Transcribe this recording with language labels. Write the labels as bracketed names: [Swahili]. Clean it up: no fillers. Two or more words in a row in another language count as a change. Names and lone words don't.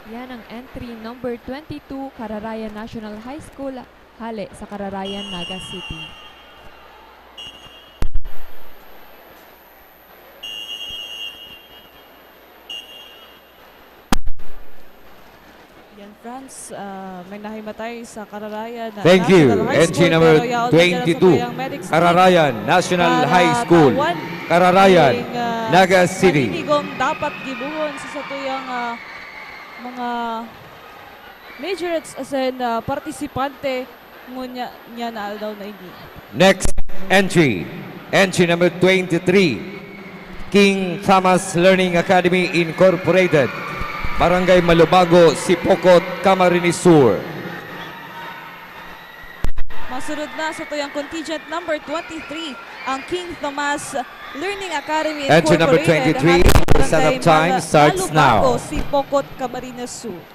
[English] ang entry number 22, Kararayan National High School, hali sa Kararayan, Naga City. [Bikol] Yan, Franz, may nahimatay sa Kararayan. [English] Thank you. National High Entry School, number [Bikol] pero yaon na dyan sa [English] 22, [Bikol] tuyang medics team [English] Kararayan National [Bikol] para [English] High School, [Bikol] tawan [English] Kararayan, [Bikol] aning, [English] Naga City. [Bikol] maninigong dapat gibuhon sa satuyang mga majorettes as in partisipante ngunya niya na aldaw na ini. [English] Next entry, entry number 23, King Thomas Learning Academy Incorporated, Barangay Malubago, Sipokot, Camarines Sur. [Bikol] Masunod na sa tuyang contingent number 23, ang King Thomas Learning Academy [English] Entry number [Bikol] Incorporated. [English] 23, [Bikol] hati sa [English] setup [Bikol] Barangay [English] time starts [Bikol] Malubago, [English] now. [Bikol] Sipokot, Camarines Sur.